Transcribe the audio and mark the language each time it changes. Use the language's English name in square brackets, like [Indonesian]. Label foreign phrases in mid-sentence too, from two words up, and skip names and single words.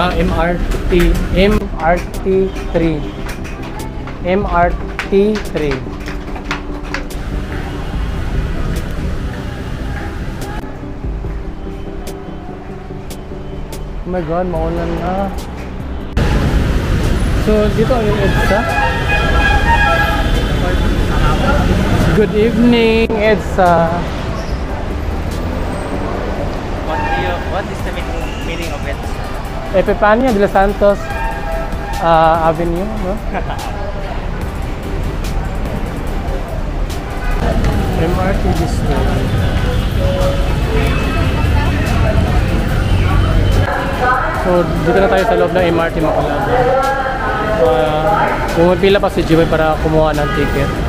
[English] MRT3. Oh my God, [Filipino] maulan na. So dito yung EDSA. [English] Good evening, EDSA. What is the meaning of it? Epifania de los Santos Avenue, no? MRT District. [Filipino] So, dito na tayo sa loob ng MRT Macalaga. Pumipila pa si Jiboy para kumuha ng ticket.